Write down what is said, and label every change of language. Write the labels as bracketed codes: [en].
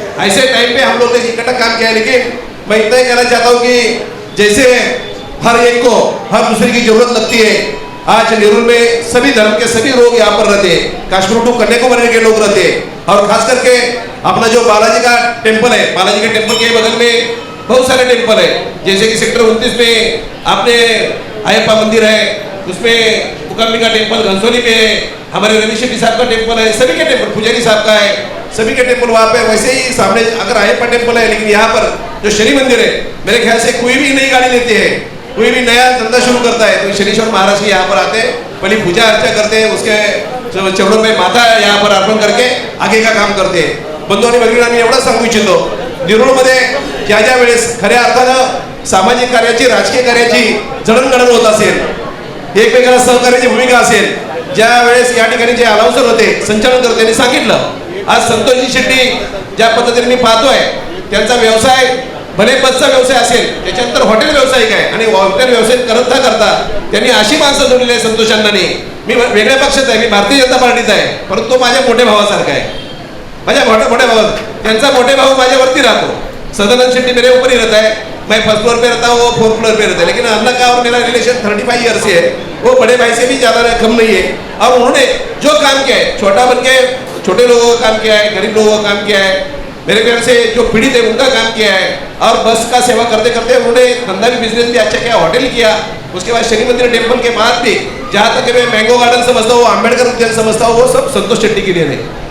[hi] ऐसे टाइम पे हम लोग ने इकट्ठा काम किया। लेकिन मैं इतना ही कहना चाहता हूँ कि जैसे हर एक को हर दूसरे की जरूरत लगती है, आज नेहरू में सभी धर्म के सभी लोग यहाँ पर रहते हैं, काश्मीर टू कन्याकुमारी के लोग रहते हैं और खास करके अपना जो बालाजी का टेम्पल है, बालाजी के टेम्पल के बगल में बहुत सारे टेम्पल है, जैसे कि सेक्टर 29 में आपने अयप्पा मंदिर है, उसमें मुकाम्बिका टेम्पल घनसोली में है, हमारे रवि शेट्टी साहब का टेम्पल है, सभी के टेम्पल पुजारी साहब का है, सभी के टेम्पल वहाँ पे। वैसे ही सामने अगर अयप्पा टेम्पल है, लेकिन यहाँ पर जो शनि मंदिर है, मेरे ख्याल से कोई भी नई गाड़ी लेते हैं, कोई भी नया धंधा शुरू करता है तो शनीश्वर महाराज के यहाँ पर आते हैं, पहले पूजा अर्चा करते हैं, उसके चरणों में माथा यहाँ पर अर्पण करके आगे का काम करते हैं। [mr] बंधू आणि भगिनी, मी एवढं सांगू इच्छितो, नेरूळमध्ये ज्या ज्या वेळेस खऱ्या अर्थानं सामाजिक कार्याची, राजकीय कार्याची जडणघडण होत असेल, एकमेकांना सहकार्याची भूमिका असेल, ज्या वेळेस या ठिकाणी जे अलाउन्सर होते, संचालन करते, त्यांनी सांगितलं, आज संतोषजी शेट्टी ज्या पद्धतीने मी पाहतोय त्यांचा व्यवसाय भले बसचा व्यवसाय असेल, त्याच्यानंतर हॉटेल व्यावसायिक आहे आणि हॉटेल व्यवसाय करता त्यांनी अशी माणसं जोडलेली आहे संतोष अण्णांनी। मी वेगळ्या पक्षात आहे, मी भारतीय जनता पार्टीचा आहे, परंतु तो माझ्या मोठ्या भावासारखा आहे, माझ्या मोठ्या भावा, त्यांचा मोठे भाऊ माझ्यावरती राहतो। [hi] सदानंद शेट्टी मेरे ऊपर ही रहता है, मैं फर्स्ट फ्लोर पे रहता हूँ, वो फोर्थ फ्लोर पे रहता है, लेकिन अन्ना का और मेरा रिलेशन 35 ईयर से है, वो बड़े भाई से भी ज़्यादा कम नहीं है। और उन्होंने जो काम किया है, छोटा बन के छोटे लोगों का काम किया है, गरीब लोगों का काम किया है, मेरे ख्याल से जो पीड़ित है उनका काम किया है, और बस का सेवा करते करते उन्होंने धंधा भी बिजनेस भी अच्छा किया, होटल किया, उसके बाद शनि मंदिर टेम्पल के बाद भी जहाँ तक मैं मैंगो गार्डन समझता हूँ, अम्बेडकर उद्यान समझता हूँ, वो सब संतोष शेट्टी के लिए थे।